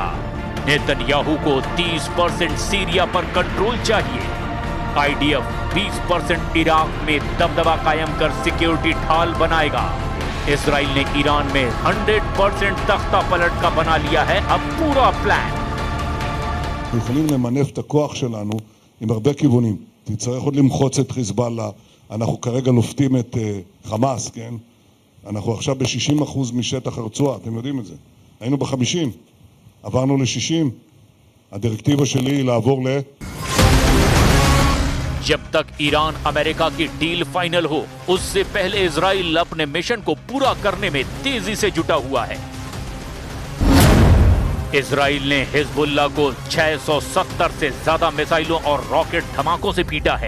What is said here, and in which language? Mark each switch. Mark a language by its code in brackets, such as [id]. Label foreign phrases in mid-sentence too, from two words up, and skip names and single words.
[hi] नेतन्याहू को 30% सीरिया पर कंट्रोल चाहिए। आईडीएफ 20% इराक में दबदबा कायम कर सिक्योरिटी ढाल बनाएगा। इजराइल ने ईरान में 100% तख्ता पलट का बना लिया है अब पूरा प्लान। [he] אנחנו יכולים למנף את הכוח שלנו עם הרבה כיוונים. תצטרך עוד למחוץ את חיזבאללה. אנחנו כרגע לופתים את חמאס, כן? אנחנו עכשיו ב-60% משטח הרצועה, אתם יודעים את זה. היינו ב-50, עברנו ל-60. הדירקטיבה שלי היא לעבור ל... [hi] जब तक ईरान अमेरिका की डील फाइनल हो, उससे पहले इजराइल अपने मिशन को पूरा करने में तेजी से जुटा हुआ है। इजराइल ने हिजबुल्लाह को 670 से ज्यादा मिसाइलों और रॉकेट धमाकों से पीटा है।